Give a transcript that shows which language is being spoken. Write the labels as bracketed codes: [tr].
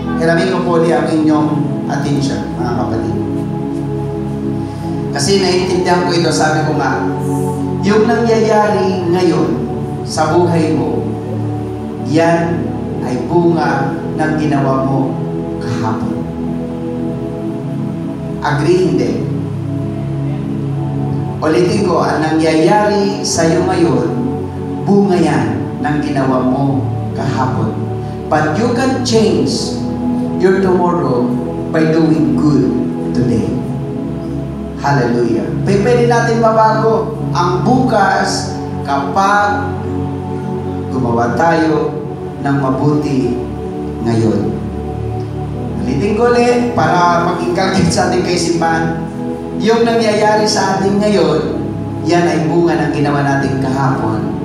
[tl] Hiramin ko po ang inyong attention, mga kapatid. Kasi naiintindihan ko ito, sabi ko nga, yung nangyayari ngayon sa buhay mo, yan ay bunga ng ginawa mo kahapon. Agree, hindi? Ulitin ko, ang nangyayari sa iyo ngayon, bunga yan ng ginawa mo kahapon. [en] But you can change your tomorrow by doing good today. Hallelujah. [tl] Pwede natin mabago ang bukas kapag gumawa tayo ng mabuti ngayon. Ulitin ko ulit para mag-inculcate sa ating kaisipan. Yung nangyayari sa atin ngayon, yan ay bunga ng ginawa natin kahapon.